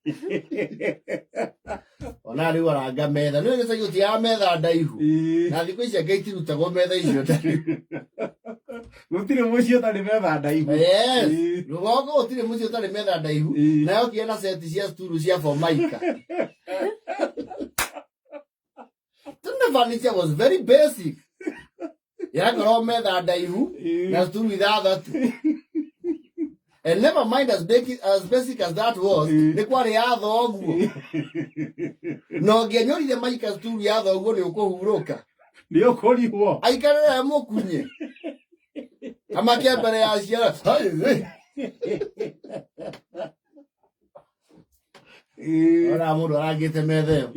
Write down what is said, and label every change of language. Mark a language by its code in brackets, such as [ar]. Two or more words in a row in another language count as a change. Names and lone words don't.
[ki] Ona riu aranga metha no ngi sayo tia metha ndaihu na thiku icio ngaitiruta metha icio ndaihu gutire mucio tari metha ndaihu. [en] Yes. [ki] Rugongo gutire mucio tari metha ndaihu nayo kiena set cia sturu cia Formica. [en] The furniture was very basic. [ki] Yakoro metha ndaihu na sturu ithathatu. [en] And never mind as basic as that was, [ki] ni kwari ya thoguo. No ngianyori maika sturu ya thoguo ni ukuhuruka. Ni ukurihwo. Aikarera mukunye. Amakia mbere ya ciara. Ora mundu arangite metha iyo.